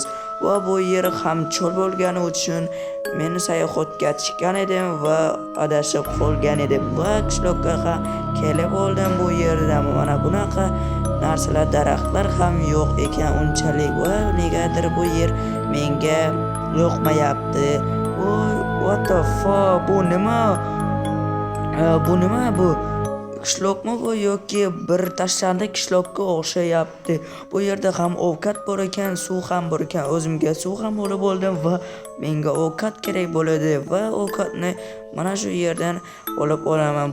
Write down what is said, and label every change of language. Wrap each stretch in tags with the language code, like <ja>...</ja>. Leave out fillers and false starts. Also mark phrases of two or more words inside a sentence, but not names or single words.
<uz>Va bu yer ham cho'l bo'lgani uchun men sayohatga chiqqan edim va adashib qolgan edim. Va qishloqqa ham kelib oldim. Bu yerda mana bunaqa narsalar, daraxtlar ham yo'q ekan unchalik va negadir bu yer menga yoqmayapti.</uz> <en>What the fuck,</en> <uz>bu nima? Bu qishloqmi bu yoki bir tashlandiq qishloqqa o'xshayapti. Bu yerda ham ovqat bor ekan, suv ham bor ekan. O'zimga suv ham olib oldim va menga ovqat kerak bo'ladi va ovqatni mana shu yerdan olib olaman.</uz>